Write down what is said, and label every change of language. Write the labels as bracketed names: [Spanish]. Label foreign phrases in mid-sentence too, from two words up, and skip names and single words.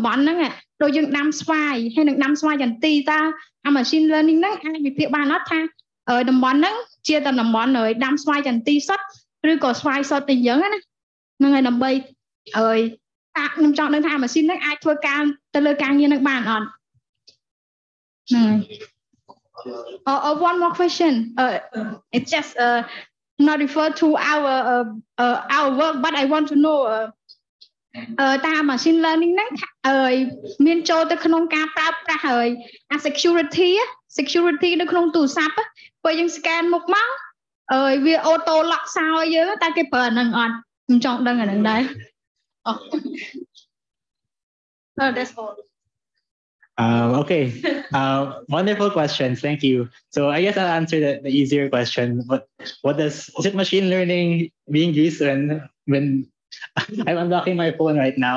[Khmer] បន់ហ្នឹងដូចយើងដាំស្វាយហើយនឹងដាំស្វាយចន្ទីតើ [English] machine learning [Khmer] ហ្នឹងអាចវិភាគបានអត់ថាតំបន់ហ្នឹងជាតំបន់ដាំស្វា យចន្ទីសុទ្ធឬក៏ស្វាយសុទ្ធតែអញ្ចឹងណាហ្នឹងហើយដើម្បីខ្ញុំចង់ដឹងថា machine ហ្នឹងអាចធ្វើ ការទៅលើការងារហ្នឹងបានអត់ហ្នឹងហើយ [English] one more question it's just not refer to our work but I want to know [Khmer] តាម [English] machine learning [Khmer] ហ្នឹងមានចូលទៅក្នុងការប្រើប្រាស់ហើយ security នៅក្នុងទូរស័ព្ទពេលយើង scan មុខមកវា [English] auto lock [Khmer] សោយើងតែគេប្រើអាហ្នឹងអត់ខ្ញុំចង់ដឹងអាហ្នឹងដែរ [English] that's all. Okay. Wonderful questions. Thank you. So I guess I'll answer the easier question. Is it machine learning being used when I'm unlocking my phone right now?